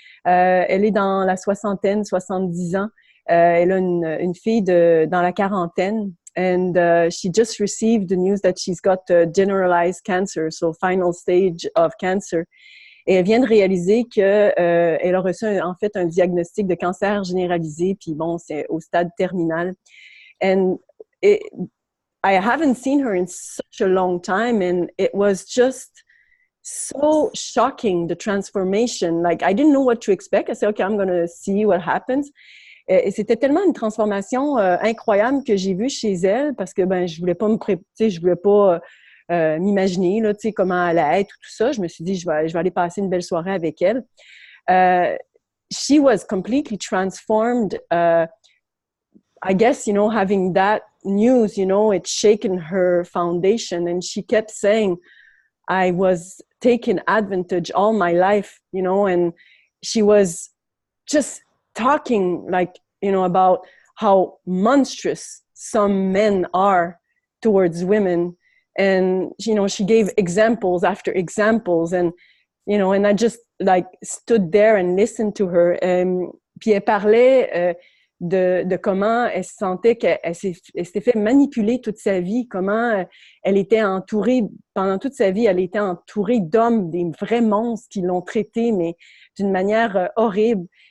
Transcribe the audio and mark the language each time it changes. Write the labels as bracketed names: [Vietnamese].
[French] Elle est dans la soixantaine, 70 ans. Elle a une fille dans la quarantaine. [English] And she just received the news that she's got generalized cancer, so final stage of cancer. [French] Et elle vient de réaliser qu'elle a reçu en fait un diagnostic de cancer généralisé, puis bon, c'est au stade terminal. [English] And I haven't seen her in such a long time, and it was just so shocking, the transformation. Like, I didn't know what to expect. I said, okay, I'm going to see what happens. [French] Et c'était tellement une transformation incroyable que j'ai vue chez elle, parce que ben je voulais pas je voulais pas m'imaginer là, comment elle allait être, tout ça. Je me suis dit, je vais aller passer une belle soirée avec elle. [English] She was completely transformed. I guess, having that news, it shaken her foundation, and she kept saying, I was taken advantage all my life, and she was just talking about how monstrous some men are towards women. And, she gave examples after examples, and I just stood there and listened to her. [French] Puis elle parlait de comment elle se sentait qu'elle s'était fait manipuler toute sa vie, comment elle était entourée, pendant toute sa vie, elle était entourée d'hommes, des vrais monstres qui l'ont traitée, mais d'une manière horrible.